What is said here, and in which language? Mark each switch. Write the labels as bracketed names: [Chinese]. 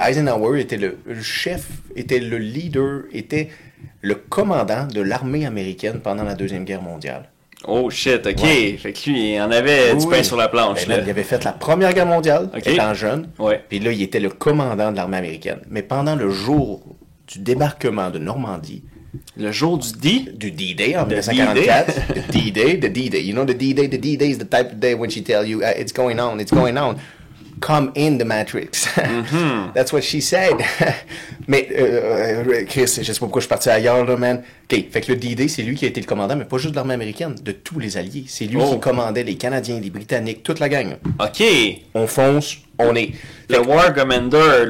[French] Et Eisenhower était le chef, était le leader, était le commandant de l'armée américaine pendant la Deuxième Guerre mondiale. [English] Oh shit, ok. [French] Ouais. Fait que lui, il en avait du pain sur la planche. Ben, il avait fait la Première Guerre mondiale, Ok. étant jeune. Ouais. Puis là, il était le commandant de l'armée américaine. Mais pendant le jour du débarquement de Normandie, Le jour du D. Du D-Day en [English] The 1944. The D-Day, the D-Day. You know the D-Day is the type of day when she tell you, it's going on. Come in the Matrix. That's what she said. [French] Mais, Chris, je sais pas pourquoi je suis parti ailleurs, là, man. OK, fait que le D-Day, c'est lui qui a été le commandant, mais pas juste de l'armée américaine, de tous les alliés. C'est lui qui commandait les Canadiens, les Britanniques, toute la gang. OK. On fonce, on est... Le War Commander,